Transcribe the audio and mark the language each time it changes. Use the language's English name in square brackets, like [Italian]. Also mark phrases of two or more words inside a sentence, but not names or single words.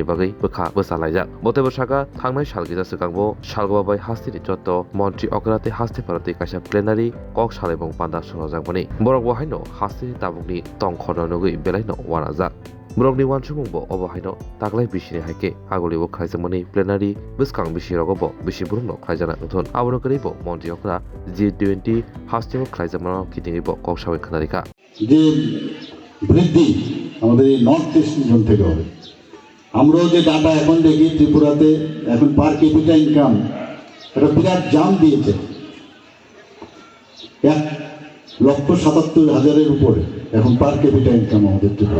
[Kok Borok] बागै बोखा बोसालायजाक बतेबो साका थांनाय सालगिजा सिगांबो सालगबाबाय हास्तेनि जत्त मन्त्री अग्राते हास्ते भारतनि कायसा प्लेनारि कक सालायबं पान्दा सनजाकमनि बरक बहायनो हास्तेनि ताबुकनि तंखनो नुगै बेलायनो वानाजाक ब्रकनि वानसुमुंबो अबहायनो तागलाय बिसिनि हायके आगलिबो खायजामनि प्लेनारि बिस्कां बिसिरगबो बिसिबुरुंनो खायजाना उथुन आबरकरिबो मन्त्री अग्रा G20 हास्तेव खायजामानो किटिंगिबो कक साबै खानारिका [Bangla] যে বৃদ্ধি আমাদের এই [English] North East zone [Bangla] থেকে হবে। আমরাও যে ডাটা এখন দেখি ত্রিপুরাতে এখন [English] per capita income [Bangla] একটা বিরাট জাম দিয়েছে 1,77,000-এর উপরে এখন [English] per capita income [Bangla] আমাদের ত্রিপুরা।